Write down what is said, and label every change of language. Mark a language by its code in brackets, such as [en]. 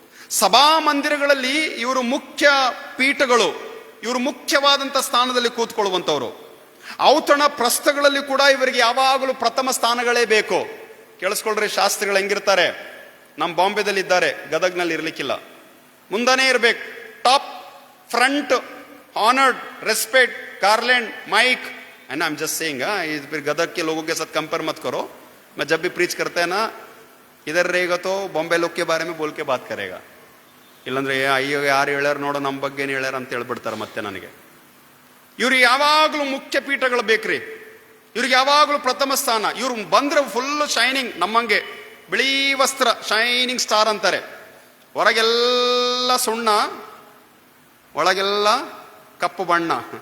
[kn] ಸಭಾ ಮಂದಿರಗಳಲ್ಲಿ ಇವರು ಮುಖ್ಯ ಪೀಠಗಳು, ಇವರು ಮುಖ್ಯವಾದಂಥ ಸ್ಥಾನದಲ್ಲಿ ಕೂತ್ಕೊಳ್ಳುವಂಥವ್ರು. ಔತಣ ಪ್ರಸ್ಥಗಳಲ್ಲಿ ಕೂಡ ಇವರಿಗೆ ಯಾವಾಗಲೂ ಪ್ರಥಮ ಸ್ಥಾನಗಳೇ ಬೇಕು. ಕೇಳಿಸ್ಕೊಳ್ರಿ, ಶಾಸ್ತ್ರಿಗಳು ಹೆಂಗಿರ್ತಾರೆ? ನಮ್ಮ ಬಾಂಬೆದಲ್ಲಿ ಇದ್ದಾರೆ, ಗದಗ್ನಲ್ಲಿ ಇರ್ಲಿಕ್ಕಿಲ್ಲ. ಮುಂದಾನೇ ಇರ್ಬೇಕು, [en] top front, honoured, respect, garland, mic, and I am just saying, [hi] फिर गदग के लोगों के साथ कंपेयर मत करो. मैं जब भी प्रीच करते हैं ना, इधर रहेगा तो बॉम्बे लोग के बारे में बोल के बात करेगा. [kn] ಇಲ್ಲಂದ್ರೆ ಅಯ್ಯೋ ಯಾರು ಹೇಳ್ಯಾರ ನೋಡೋ ನಮ್ಮ ಬಗ್ಗೆ ಏನು ಹೇಳ್ಯಾರ ಅಂತ ಹೇಳ್ಬಿಡ್ತಾರೆ ಮತ್ತೆ ನನಗೆ. ಇವ್ರಿಗೆ ಯಾವಾಗಲೂ ಮುಖ್ಯ ಪೀಠಗಳು ಬೇಕ್ರಿ, ಇವ್ರಿಗೆ ಯಾವಾಗಲೂ ಪ್ರಥಮ ಸ್ಥಾನ. ಇವ್ರು ಬಂದ್ರೆ ಫುಲ್ ಶೈನಿಂಗ್, ನಮ್ಮಂಗೆ ಬಿಳಿ ವಸ್ತ್ರ, ಶೈನಿಂಗ್ ಸ್ಟಾರ್ ಅಂತಾರೆ. ಹೊರಗೆಲ್ಲ ಸುಣ್ಣ, ಒಳಗೆಲ್ಲ ಕಪ್ಪು ಬಣ್ಣ.